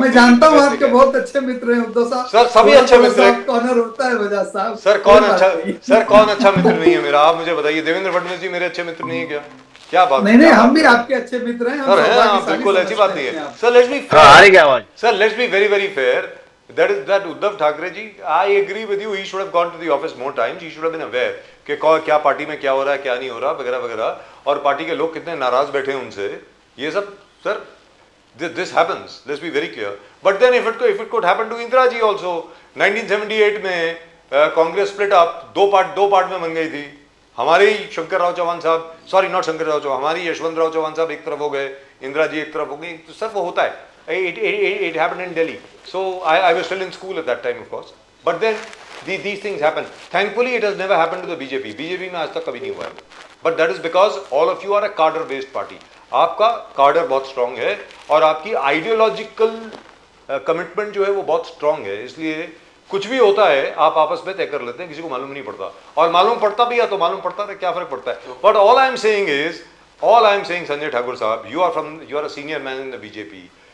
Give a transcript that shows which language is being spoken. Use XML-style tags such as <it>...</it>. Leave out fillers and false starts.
<hi>मैं जानता हूँ आपके बहुत अच्छे मित्र हैं उद्धव साहब। सर सभी अच्छे मित्र हैं। कॉर्नर होता है बजाज साहब। सर कौन अच्छा मित्र नहीं है मेरा? आप मुझे बताइए। देवेंद्र फडणवीस जी मेरे अच्छे मित्र नहीं है क्या? क्या बात? नहीं, हम भी आपके अच्छे मित्र हैं। सर बिल्कुल ऐसी बात नहीं है sir.</hi> <en>Let's be sir, let's be very very fair. That Uddhav Thackeray ji, I agree with you. He should have gone to the office more times. He should have been aware</en> <hi>कि क्या party में क्या हो रहा है, क्या नहीं हो रहा, वगैरह वगैरह, और पार्टी के लोग कितने नाराज बैठे हैं उनसे। ये सब sir,</hi> <en>this happens. Let's be very clear. But then if it could happen to Indira ji also,</en> <hi>1978 में कांग्रेस स्प्लिट अप, दो पार्ट में बन गई थी। हमारे ही शंकर राव चौहान साहब, सॉरी नॉट शंकर राव चौहान, हमारी यशवंत राव चौहान साहब एक तरफ हो गए, इंदिरा जी एक तरफ हो गई। तो सर वो होता है।</hi> <en>It happened in Delhi. So I was still in school at that time, of course. But then these things happen. Thankfully, it has never happened to the BJP.</en> <hi>BJP में आज तक कभी नहीं हुआ है.</hi> <en>But that is because all of you are a cadre-based party.</en> <hi>आपका कार्डर बहुत स्ट्रांग है और आपकी आइडियोलॉजिकल कमिटमेंट जो है वो बहुत स्ट्रांग है। इसलिए कुछ भी होता है आप आपस में तय कर लेते हैं, किसी को मालूम नहीं पड़ता, और मालूम पड़ता भी है तो मालूम पड़ता है, क्या फर्क पड़ता है।</hi> <en>But all I am saying Sanjay Thakur साहब, you are a senior man in the BJP.</en>